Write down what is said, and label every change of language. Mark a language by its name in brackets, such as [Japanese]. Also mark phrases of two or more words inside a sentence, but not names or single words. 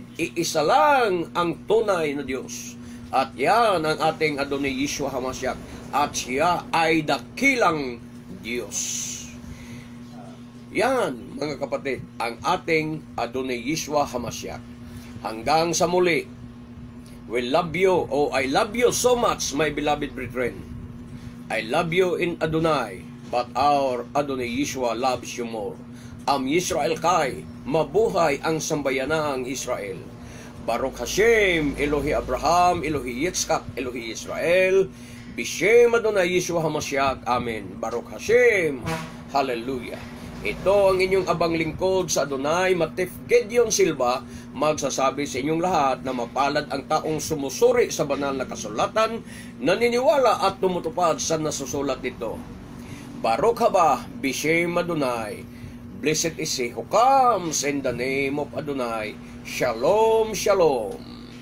[Filipino] Iisa lang ang tunay na Diyos. At yan ang ating Adonai Yeshua HaMashiach. At siya ay dakilang Diyos. Yan, mga kapatid, ang ating Adonai Yeshua HaMashiach. Hanggang sa muli, [English] we love you, I love you so much, my beloved brethren. I love you in Adonai, but our Adonai Yeshua loves you more. [Hebrew] עם ישראל [Filipino] kay, mabuhay ang sambayanang Israel. [Hebrew] ברוך השם, אלוהי אברהם, אלוהי יצחק, אלוהי ישראל, בשם אדוני ישוע המשיח, אמן. ברוך השם, Hallelujah. [Filipino] Ito ang inyong abang lingkod sa Adonai, Matif Gedeon Silva, magsasabi sa inyong lahat na mapalad ang taong sumusuri sa banal na kasulatan, naniniwala at tumutupad sa nasusulat nito. [Hebrew] ברוך הבא, בשם אדוני. [English] Blessed is he who comes in the name of Adonai. [Hebrew] שלום, שלום.